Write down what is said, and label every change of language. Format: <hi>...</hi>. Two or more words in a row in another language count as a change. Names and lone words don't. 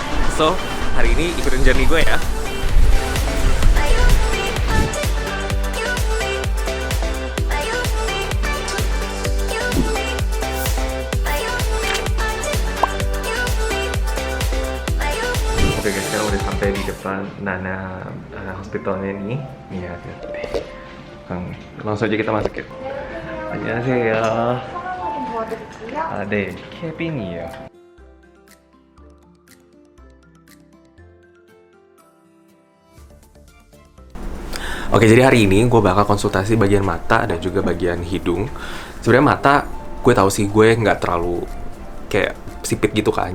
<id>So, hari ini ikutin journey gue ya. Oke guys, sekarang udah sampai di depan Nana hospitalnya nih. Nih ya, langsung aja kita masuk ya.</id> <ko>안녕하세요. 네, 케빈이에요.</ko> <id>Oke, jadi hari ini gue bakal konsultasi bagian mata dan juga bagian hidung. Sebenarnya mata, gue tahu sih gue nggak terlalu kayak sipit gitu kan.</id>